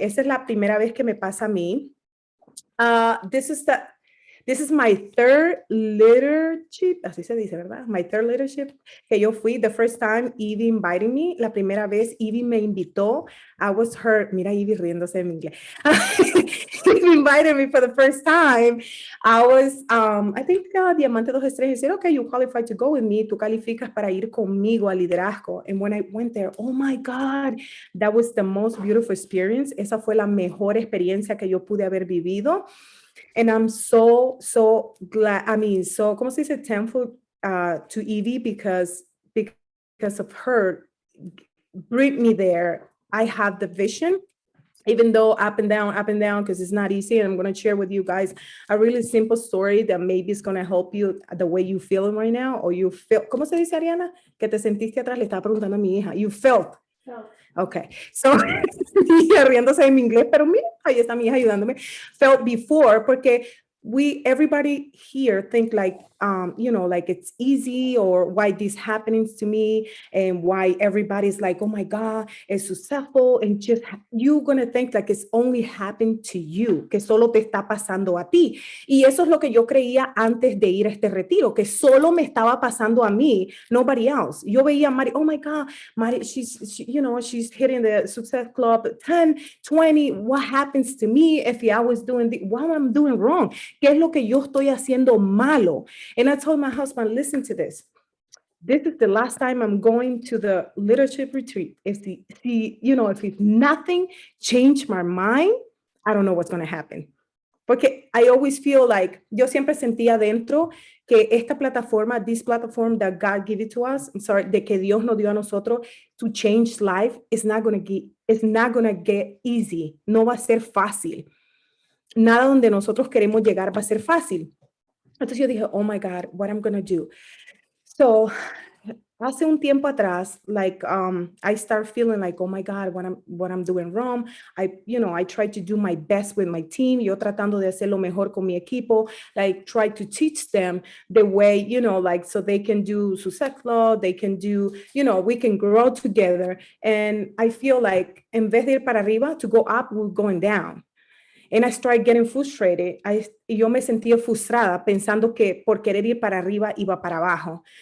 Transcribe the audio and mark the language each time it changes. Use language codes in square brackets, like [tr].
[es] Esa es la primera vez que me pasa a mí. [en] This is my third leadership, [es] así se dice, ¿verdad? [en] My third leadership [es] que yo fui. [en] The first time Ivy invited me, [es] la primera vez Ivy me invitó. [en] I was her, [es] mira Ivy riéndose en inglés. [en] Ivy invited me for the first time. I was, I think, Diamante 2 Estrellas. He said, okay, you qualify to go with me. [es] Tú calificas para ir conmigo al liderazgo. [en] And when I went there, oh my God, that was the most beautiful experience. [es] Esa fue la mejor experiencia que yo pude haber vivido. [en] And I'm so glad, [es] ¿cómo se dice? [en] Thankful to Evie because of her bring me there. I have the vision, even though up and down, because it's not easy. And I'm going to share with you guys a really simple story that maybe is going to help you the way you feeling right now, or you feel, [es] ¿cómo se dice, Ariana? Que te sentiste atrás, le estaba preguntando a mi hija. [en] You felt. Okay, so [es] riéndose en mi inglés, pero mira, ahí está mi hija ayudándome. [en] Felt before, porque everybody here think like, like it's easy, or why this happenings to me, and why everybody's like, oh my God, it's successful, and just you're gonna think like it's only happened to you, [es] que solo te está pasando a ti. Y eso es lo que yo creía antes de ir a este retiro, que solo me estaba pasando a mí, [en] nobody else. [es] Yo veía a Mari, [en] oh my God, Mari, she's hitting the Success Club 10, 20. What happens to me if I was doing what I'm doing wrong? [es] ¿Qué es lo que yo estoy haciendo malo? [en] And I told my husband, listen to this. This is the last time I'm going to the leadership retreat. If nothing changed my mind, I don't know what's going to happen. Porque I always feel like, [es] yo siempre sentía dentro que esta plataforma, [en] this platform that God gave it to us, [es] de que Dios nos dio a nosotros [en] to change life, it's not going to get easy. [es] No va a ser fácil. Nada donde nosotros queremos llegar va a ser fácil. Entonces yo dije, [en] oh my God, what I'm going to do? So, [es] hace un tiempo atrás, [en] like, I start feeling like, oh my God, what I'm doing wrong. I try to do my best with my team. [es] Yo tratando de hacer lo mejor con mi equipo, [en] like try to teach them the way, like, so they can do Success Club, they can do, we can grow together. And I feel like, [es] en vez de ir para arriba, [en] to go up, we're going down. And I started getting frustrated. [es] Yo me sentía frustrada pensando que por querer ir para arriba iba para abajo.